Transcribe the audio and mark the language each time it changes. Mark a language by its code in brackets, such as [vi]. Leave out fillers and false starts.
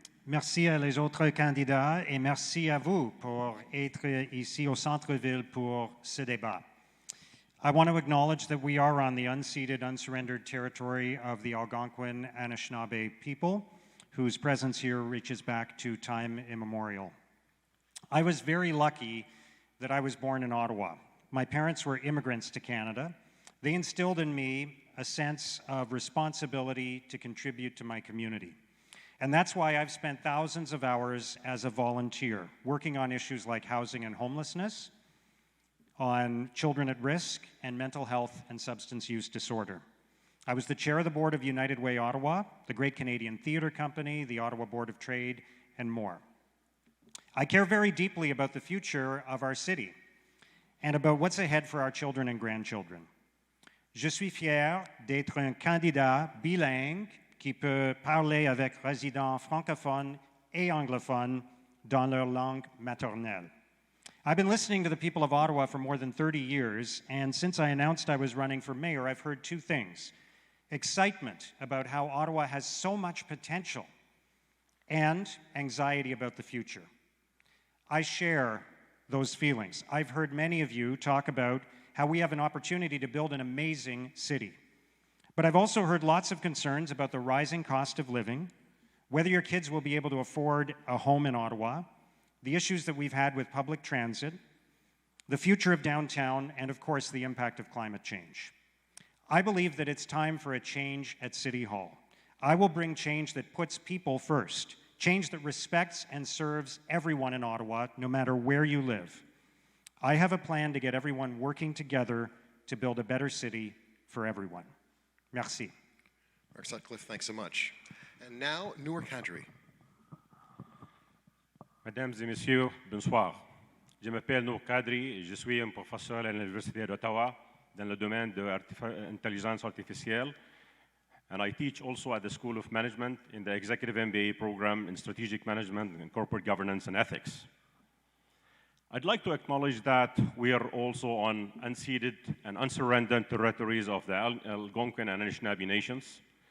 [fr] Merci à les autres candidats et merci à vous pour être ici au centre-ville pour ce débat. [en] I want to acknowledge that we are on the unceded, unsurrendered territory of the Algonquin Anishinaabe people, whose presence here reaches back to time immemorial. I was very lucky that I was born in Ottawa. My parents were immigrants to Canada. They instilled in me a sense of responsibility to contribute to my community. And that's why I've spent thousands of hours as a volunteer, working on issues like housing and homelessness, on children at risk, and mental health and substance use disorder. I was the chair of the board of United Way Ottawa, the Great Canadian Theatre Company, the Ottawa Board of Trade, and more. I care very deeply about the future of our city and about what's ahead for our children and grandchildren. [fr] Je suis fier d'être un candidat bilingue qui peut parler avec résidents francophones et anglophones dans leur langue maternelle. [en] I've been listening to the people of Ottawa for more than 30 years, and since I announced I was running for mayor, I've heard two things: excitement about how Ottawa has so much potential, and anxiety about the future. I share those feelings. I've heard many of you talk about how we have an opportunity to build an amazing city. But I've also heard lots of concerns about the rising cost of living, whether your kids will be able to afford a home in Ottawa, the issues that we've had with public transit, the future of downtown, and of course, the impact of climate change. I believe that it's time for a change at City Hall. I will bring change that puts people first, change that respects and serves everyone in Ottawa, no matter where you live. I have a plan to get everyone working together to build a better city for everyone. [fr] Merci. [en] Mark Sutcliffe, thanks so much. And now, Nour Kadri. [fr] Mesdames et messieurs, bonsoir. Je m'appelle Nour Kadri et je suis un professeur à l'Université d'Ottawa dans le domaine de l'intelligence artificielle. [en] And I teach also at the School of Management in the Executive MBA program in Strategic Management and Corporate Governance and Ethics. I'd like to acknowledge that we are also on unceded and unsurrendered territories of the Algonquin and Anishinaabe nations.